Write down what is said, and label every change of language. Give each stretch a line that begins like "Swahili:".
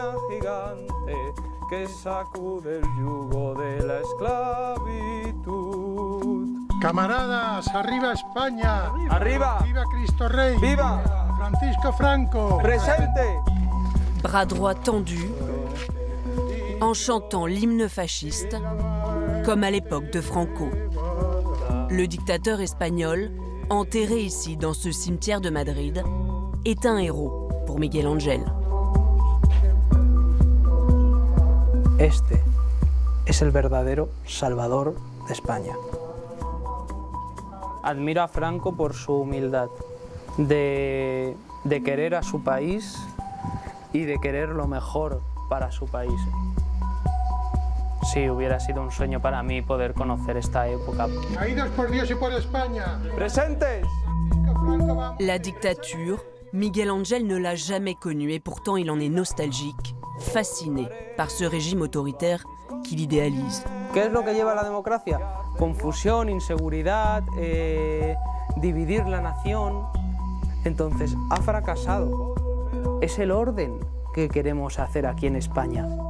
Spanish: gigante que sacude el yugo de la esclavitud. Camaradas, arriba España. ¡Arriba! ¡Viva Cristo Rey! ¡Viva! ¡Francisco Franco! ¡Presente!
French: Bras droits tendus, en chantant l'hymne fasciste, comme à l'époque de Franco. Le dictateur espagnol, enterré ici dans ce cimetière de Madrid, est un héros pour Miguel Ángel.
Spanish: Este es el verdadero salvador de España. Admiro a Franco por su humildad, de querer a su país y de querer lo mejor para su país. Sí, hubiera sido un sueño para mí poder conocer esta época. Caídos por Dios y por España. ¡Presentes!
French: La dictature, Miguel Ángel ne l'a jamais connue et pourtant il en est nostalgique, fasciné par ce régime autoritaire qu'il idéalise.
Spanish: ¿Qué es lo que lleva a la democracia? Confusión, inseguridad, dividir la nación. Entonces, ha fracasado. Es el orden que queremos hacer aquí en España.